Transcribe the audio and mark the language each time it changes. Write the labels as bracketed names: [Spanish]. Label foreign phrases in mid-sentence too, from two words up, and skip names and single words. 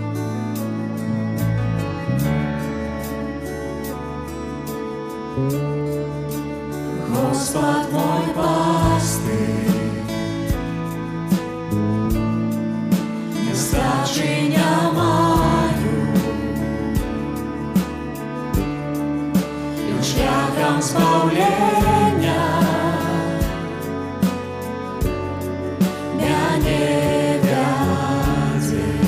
[English] Thank you. [Russian] Господь мой пастырь, [Belarusian] нестачи не маю, і шляхом збавлення мяне вядзе.